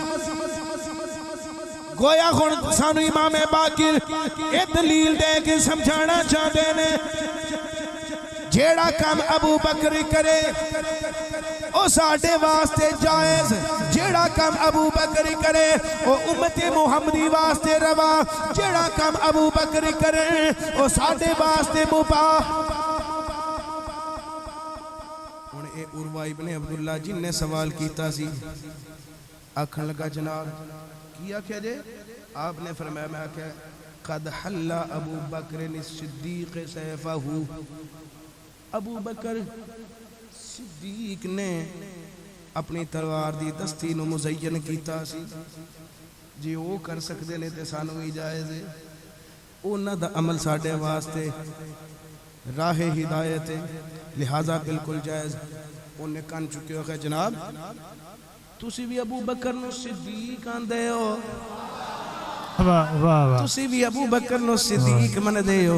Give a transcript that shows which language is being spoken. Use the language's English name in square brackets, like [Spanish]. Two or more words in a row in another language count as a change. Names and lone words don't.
[Punjabi] گویا خون سانو امام باقر اے دلیل دے کے سمجھانا چاہتے نے جیڑا کام ابو بکر کرے او ساڑھے واسطے جائز، جیڑا کام ابو بکر کرے او امت محمدی واسطے روا، جیڑا کام ابو بکر کرے او ساڑھے واسطے مباح۔ انہیں اے عروہ ابن عبداللہ جن نے سوال کیتا سی آکھن لگا جناب کیا کیا جے؟ آپ نے فرمایا میں کہ [Arabic] قد حل ابو بکر صدیق سیفہ، [Punjabi] ابو بکر صدیق نے اپنی تلوار دی دستی نو مزین کیتا سی، جی وہ کر سکتے نے تے سانو ہی جائز ہے، اونا دا عمل ساڑھے واسطے راہ ہدایت ہے، لہذا بالکل جائز۔ انہیں کان چکے ہو کہ جناب تسی بھی ابو بکر نو صدیق آن دے ہو، تسی بھی ابو بکر نو صدیق من دے ہو۔